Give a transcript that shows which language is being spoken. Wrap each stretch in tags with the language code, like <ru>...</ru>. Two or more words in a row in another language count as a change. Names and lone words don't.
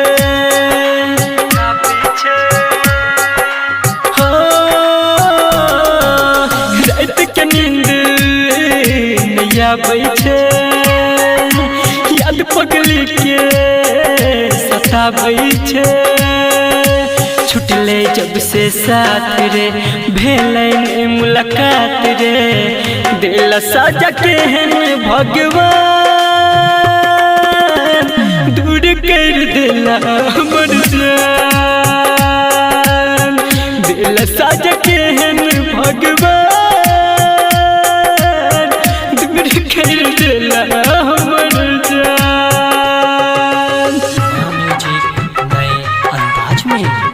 <anp>रात के नींद नहीं आबै छै याद पगली के सताबै छै छुटले जब से साथ रे भेलै मुलाकात रे दिल साजा केहन भगवान दूर कर देला हमर जान दिल साजा केहन भगवान दूर कर देला हमर जान</anp> <hi>म्यूजिक नए अंदाज में</hi>